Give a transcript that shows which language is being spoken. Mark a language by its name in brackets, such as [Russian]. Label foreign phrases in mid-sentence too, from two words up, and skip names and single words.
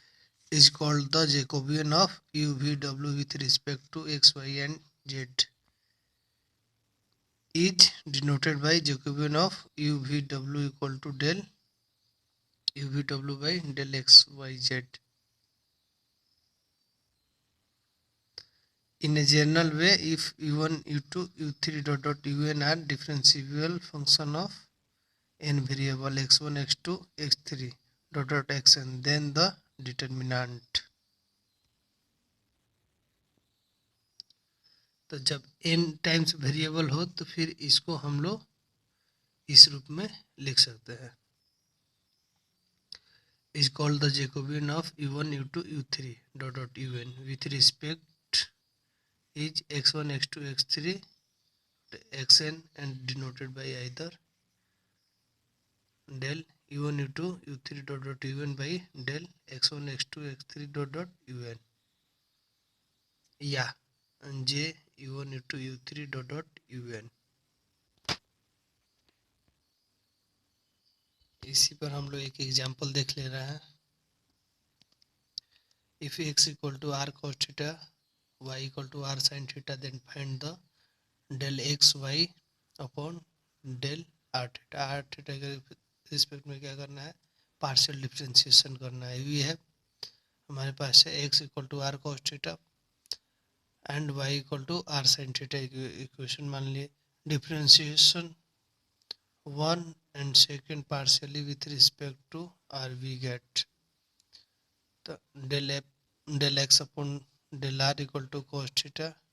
[English] is called the Jacobian of u v w with respect to x y and z. is denoted by Jacobian of u v w equal to del u v w by del x y z. In a general way, if u1, u2, u3 dot dot un are differentiable function of n variable x1, x2, x3 dot dot xn, then the determinant। [Hindi] तो जब n [English] times variable [Hindi] हो तो फिर इसको हम लोग इस रूप में लिख सकते हैं। [English] is called the Jacobian of u1, u2, u3 dot dot un with respect is x1, x2, x3, xn and denoted by either del u1 u2 u3 dot dot un by del x1 x2 x3 dot dot un या j u1 u2 u3 dot dot un। [Hindi] इसी पर हम लोग एक एग्जांपल देख ले रहे हैं। [English] If x equal to r cos theta y equal to r sin theta then find the del x y upon del r theta [Hindi] के रिस्पेक्ट में क्या करना है? [English] partial differentiation [Hindi] करना है। ये है हमारे पास है [English] x equal to r cos theta and y equal to r sin theta equation [Hindi] मान लिए। [English] differentiation one and second partially with respect to r we get तो del x upon del r equal to cos theta।